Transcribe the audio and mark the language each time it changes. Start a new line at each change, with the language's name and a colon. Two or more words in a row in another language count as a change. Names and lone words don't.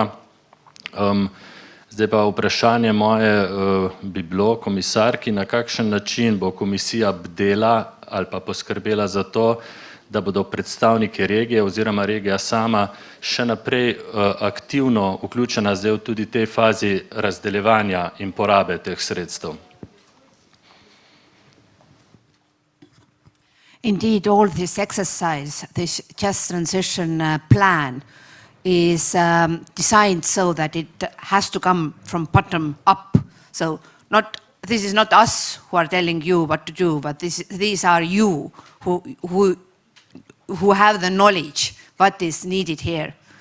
Slovenian: Zdaj pa vprašanje moje bi bilo komisarki, na kakšen način bo komisija bdela ali pa poskrbela za to, da bodo predstavniki regije oziroma regija sama še naprej aktivno vključena zdaj v tudi tej fazi razdeljevanja in porabe teh sredstev.
English: Indeed, all this exercise, this just transition plan is designed so that it has to come from bottom up. So this is not us who are telling you what to do, but these are you who have the knowledge what is needed here.